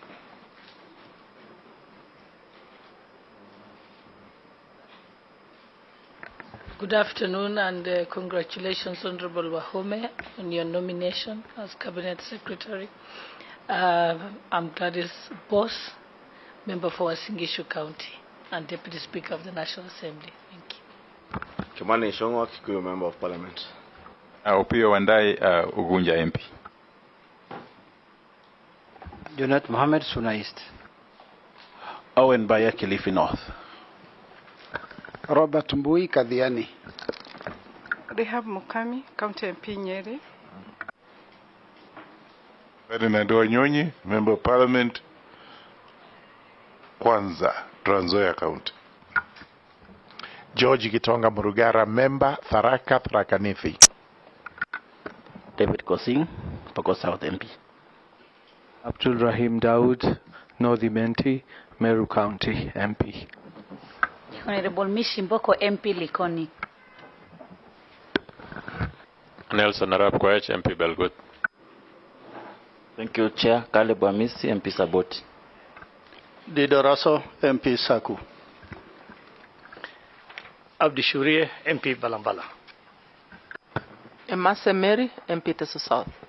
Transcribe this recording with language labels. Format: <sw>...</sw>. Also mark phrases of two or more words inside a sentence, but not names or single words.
<en>Good afternoon and congratulations, Honorable Wahome, on your nomination as Cabinet Secretary. I'm Gladys Boss, member for Wasingishu County and Deputy Speaker of the National Assembly. Thank you. Kimani Shongwa, Kikuyu Member of Parliament. Opio Wandai, Ugunja MP. Junet Mohammed, Suna East. Owen Baya, Kilifi North. Robert Mbui, Kadhiani. Rehab Mukami, County MP Nyeri. Ferdinand Wanyonyi, Member of Parliament, Kwanza, Trans Nzoia County. George Gitonga Murugara, Member, Tharaka, Tharaka Nithi. David Kosing, Pokot South MP. Abdul Rahim Daoud, North Imenti, Meru County MP. Honorable Mishimboko, MP Likoni. Nelson Arap Koech, MP Belgut. Thank you, Chair. Caleb Wamisi, MP Saboti. Dido Raso, MP Saku. Abdi Shurie, MP Balambala. Emase Mary, MP Teso South.</en>